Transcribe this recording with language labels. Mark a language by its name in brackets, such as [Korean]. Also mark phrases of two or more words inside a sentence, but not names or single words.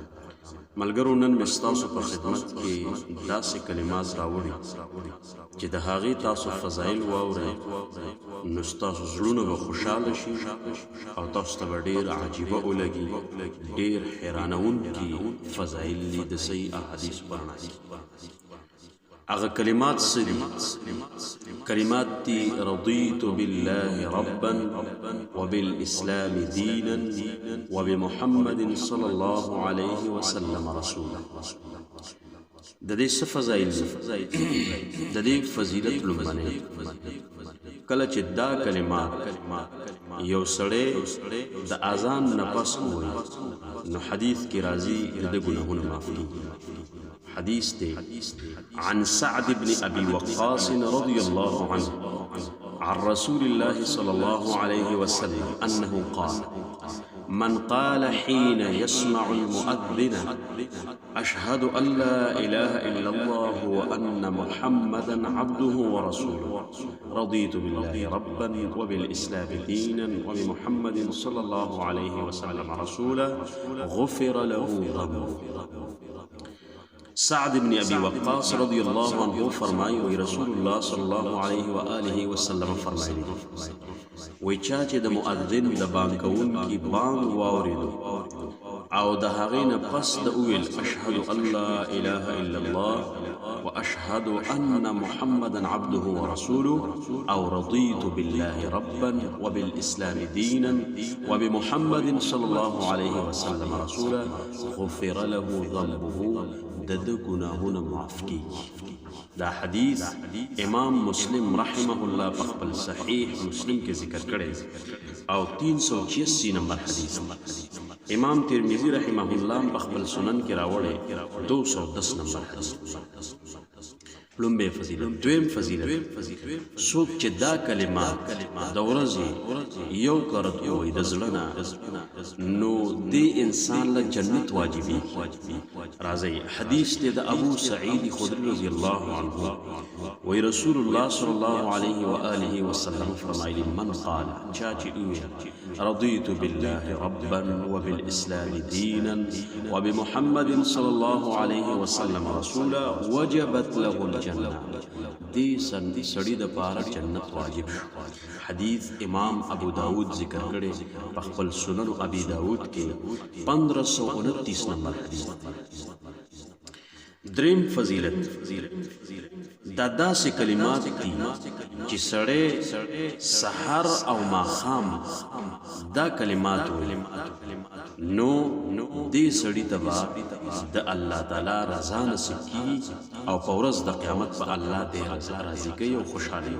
[Pashto] ملګرو نن مې تاسو په خدمت کې داسې کلمات راوړي چې د هغې تاسو فضایل واورئ نو ستاسو زړونه به خوشحاله شي او تاسو ته به ډېر عجیبه ولګي، ډېر حیرانونکي فضایل دي د صحیح احادیث په رڼا کې. هغه کلمات څه دي؟ کلمات دي: [Arabic] رضیت بالله ربا وبالاسلام دینا وبمحمد صلی الله علیه وسلم رسولا. [Pashto] د دې څه فضایل دي؟ د دې فضیلت لومړنی کله چې دا کلمات یو سړی د اذان نه پس ووایي نو حدیث کې راځي د ګناهونو معاف کیږي. [Arabic] حدیث دی عن سعد بن ابي وقاص رضي الله عنه عن رسول الله صلى الله عليه وسلم انه قال: من قال حين يسمع المؤذن أشهد أن لا إله إلا الله وأن محمدا عبده ورسوله رضيت بالله ربا وبالإسلام دينا وبمحمد صلى الله عليه وسلم رسولا غفر له ذنبه. [Pashto] سعد بن ابي وقاص [Arabic] رضی اللہ عنہ [Pashto] فرمائی وی [Arabic] رسول اللہ صلی اللہ علیہ وآلہ وسلم [Pashto] فرمائی وی چا چې د مؤذن د بانګ کوونکي بانګ واورېدو او د هغې نه پس د وویل [Arabic] اشهد ان لا اله الا الله واشهد ان محمدا عبده ورسوله [Pashto] او [Arabic] رضيت بالله ربا وبالاسلام دينا وبمحمد صلى الله عليه وسلم رسولا غفر له ذنبه [Pashto] د گناهونه معاف کیږي. دا حدیث امام مسلم [Arabic] رحمه الله [Pashto] په خپل صحیح مسلم کې ذکر کړی او 386 نمبر حدیث. امام ترمذی [Arabic] رحمه الله [Pashto] په خپل سنن کې راوړی 210 نمبر حدیث. لومبه فضیلت. دویم فضیلت څوک چې دا کلمات د ورځې یو کرت وایي د زړه نه نو دې انسان له جنت واجبي. راځي حدیث دی د ابو سعید خدری [Arabic] رضی الله عنه [Pashto] وی [Arabic] رسول الله صلی الله علیه وآله وسلم [Pashto] فرمایلی: [Arabic] من قال [Pashto] چا چې ویل [Arabic] رضیت بالله ربا وبالاسلام دینا وبمحمد صلی الله علیه وسلم رسولا وجبت له الجنة، [Pashto] دې سړي د پاره جنت واجب شو. حدیث امام ابو داود ذکر کړي په خپل سنن ابي داود کې 1529 نمبر حدیث. دریم فضیلت دا داسې کلمات دي چې سړی سحر او ماښام دا کلمات وایي نو دې سړي ته به د الله تعالی رضا نصیب کیږي او په ورځ د قیامت په الله دې رضا راضي کوي او خوشحالي.